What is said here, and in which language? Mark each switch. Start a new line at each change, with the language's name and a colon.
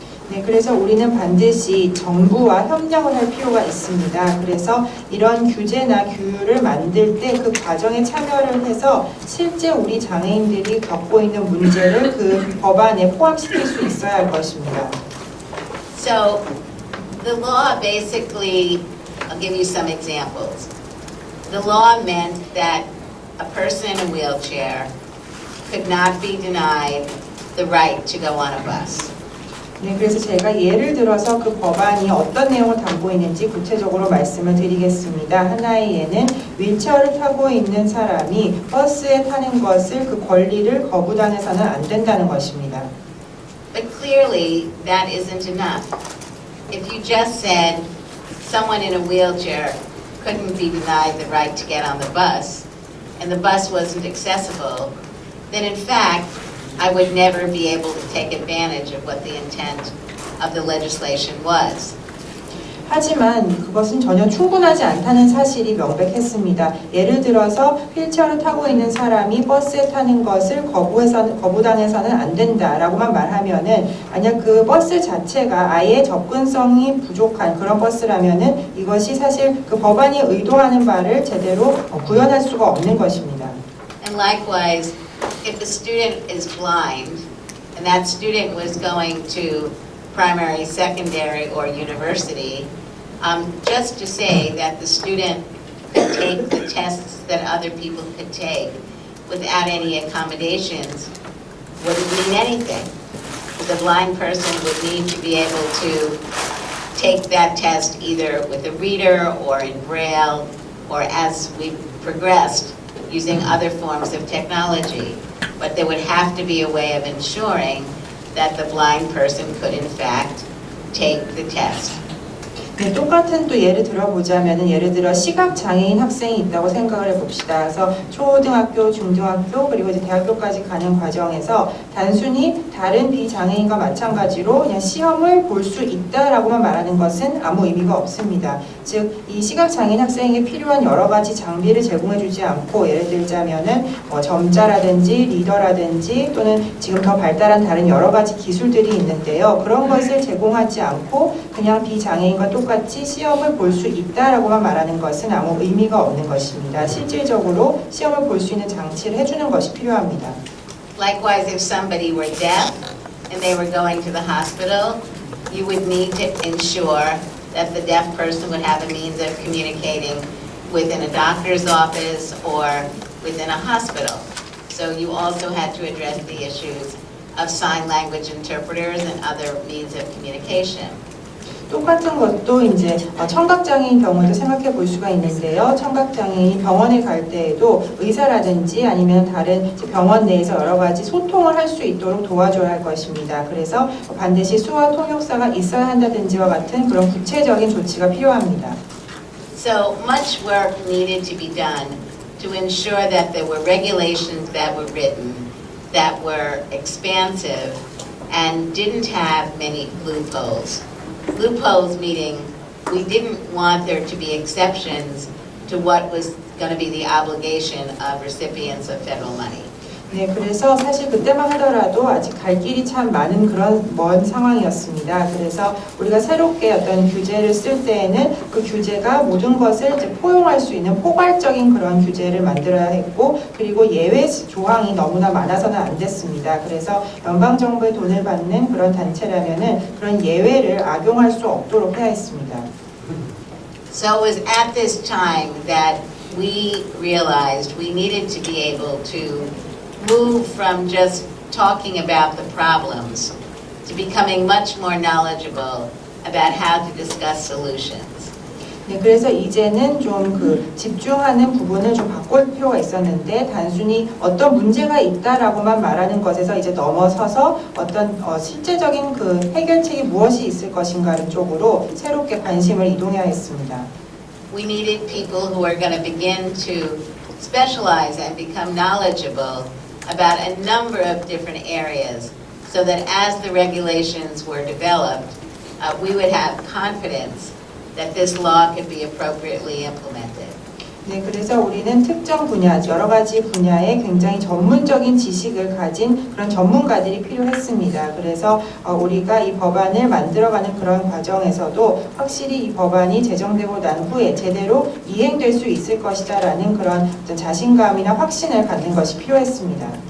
Korean: 네, 그래서 우리는 반드시 정부와 협력을 할 필요가 있습니다. 그래서 이런 규제나 규율을 만들 때 그 과정에 참여를 해서 실제 우리 장애인들이 겪고 있는 문제를 그 법안에 포함시킬 수 있어야 할 것입니다.
English: So the law basically, I'll give you some examples. The law meant that a person in a wheelchair could not be denied the right to go on a bus.
Korean: 네, 그래서 제가 예를 들어서 그 법안이 어떤 내용을 담고 있는지 구체적으로 말씀을 드리겠습니다. 하나의 예는 휠체어를 타고 있는 사람이 버스에 타는 것을 그 권리를 거부당해서는 안 된다는 것입니다.
English: But clearly, that isn't enough. If you just said someone in a wheelchair couldn't be denied the right to get on the bus, and the bus wasn't accessible, then in fact, I would never be able to take advantage of what the intent of the legislation was.
Korean: 하지만 그것은 전혀 충분하지 않다는 사실이 명백했습니다. 예를 들어서 휠체어를 타고 있는 사람이 버스에 타는 것을 거부당해서는 안 된다라고만 말하면은 만약 그 버스 자체가 아예 접근성이 부족한 그런 버스라면은 이것이 사실 그 법안이 의도하는 바를 제대로 구현할 수가 없는 것입니다.
English: And likewise, if a student is blind and that student was going to primary, secondary, or university, just to say that the student could take the tests that other people could take without any accommodations wouldn't mean anything. The blind person would need to be able to take that test either with a reader or in Braille, or as we progressed, using other forms of technology. But there would have to be a way of ensuring that the blind person could in fact take the test.
Korean: 네, 똑같은 또 예를 들어보자면은 예를 들어 시각장애인 학생이 있다고 생각을 해봅시다. 그래서 초등학교, 중등학교 그리고 이제 대학교까지 가는 과정에서 단순히 다른 비장애인과 마찬가지로 그냥 시험을 볼 수 있다라고만 말하는 것은 아무 의미가 없습니다. 즉, 이 시각장애인 학생에게 필요한 여러 가지 장비를 제공해주지 않고 예를 들자면은 점자라든지 리더라든지 또는 지금 더 발달한 다른 여러 가지 기술들이 있는데요. 그런 것을 제공하지 않고 그냥 비장애인과 똑같이 시험을 볼 수 있다라고만 말하는 것은 아무 의미가 없는 것입니다. 실질적으로 시험을 볼 수 있는 장치를 해주는 것이 필요합니다.
English: Likewise, if somebody were deaf and they were going to the hospital, you would need to ensure that the deaf person would have a means of communicating within a doctor's office or within a hospital. So you also had to address the issues of sign language interpreters and other means of communication.
Korean: 똑같은 것도 이제 청각장애인 경우도 생각해 볼 수가 있는데요. 청각장애인이 병원에 갈 때에도 의사라든지 아니면 다른 병원 내에서 여러 가지 소통을 할 수 있도록 도와줘야 할 것입니다. 그래서 반드시 수화 통역사가 있어야 한다든지와 같은 그런 구체적인 조치가 필요합니다.
English: So much work needed to be done to ensure that there were regulations that were written that were expansive and didn't have many loopholes. Loopholes meaning we didn't want there to be exceptions to what was going to be the obligation of recipients of federal money.
Korean: 네, 그래서 사실 그때만 하더라도 아직 갈 길이 참 많은 그런 먼 상황이었습니다. 그래서 우리가 새롭게 어떤 규제를 쓸 때에는 그 규제가 모든 것을 이제 포용할 수 있는 포괄적인 그런 규제를 만들어야 했고, 그리고 예외 조항이 너무나 많아서는 안 됐습니다. 그래서 연방 정부의 돈을 받는 그런 단체라면은 그런 예외를 악용할 수 없도록 해야 했습니다.
English: So it was at this time that we realized we needed to be able to move from just talking about the problems to becoming much more knowledgeable about how to discuss solutions.
Korean: 네, 그래서 이제는 좀 그 집중하는 부분을 좀 바꿀 필요가 있었는데 단순히 어떤 문제가 있다라고만 말하는 것에서 이제 넘어서서 어떤 실제적인 그 해결책이 무엇이 있을 것인가 쪽으로 새롭게 관심을 이동해야 했습니다.
English: We needed people who are going to begin to specialize and become knowledgeable about a number of different areas so that as the regulations were developed, we would have confidence that this law could be appropriately implemented.
Korean: 네, 그래서 우리는 특정 분야, 여러 가지 분야에 굉장히 전문적인 지식을 가진 그런 전문가들이 필요했습니다. 그래서 우리가 이 법안을 만들어가는 그런 과정에서도 확실히 이 법안이 제정되고 난 후에 제대로 이행될 수 있을 것이다라는 그런 자신감이나 확신을 갖는 것이 필요했습니다.